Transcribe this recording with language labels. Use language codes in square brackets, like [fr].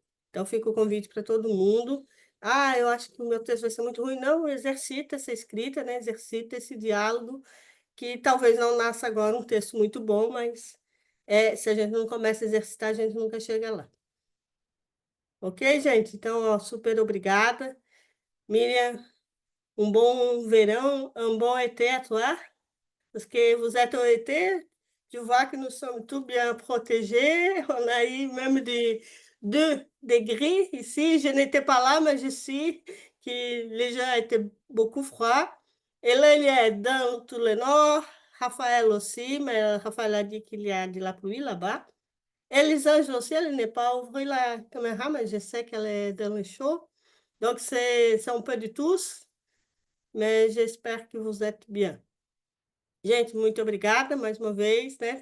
[pt] Então, fica o convite para todo mundo. Ah, eu acho que o meu texto vai ser muito ruim. Não, exercita essa escrita, né? Exercita esse diálogo, que talvez não nasça agora um texto muito bom, mas se a gente não começa a exercitar, a gente nunca chega lá. Ok, gente? Então, ó, super obrigada. [fr] Miriam, [pt] um bon verão, [fr] un bon été à toi, parce que vous êtes au été. Je vois que nous sommes tout bien protégés. On a eu même des 2 degrés ici. Je n'étais pas là, mais je sais que les gens étaient beaucoup froids. Et là, il y a dans tout le nord, Raphaël aussi, mais Raphaël a dit qu'il y a de la pluie là-bas. Elisângela aussi, elle n'est pas ouvert la caméra, mais je sais qu'elle est dans le show. Donc, c'est un peu de tous, mais j'espère que vous êtes bien. [pt] Gente, muito obrigada mais uma vez, né?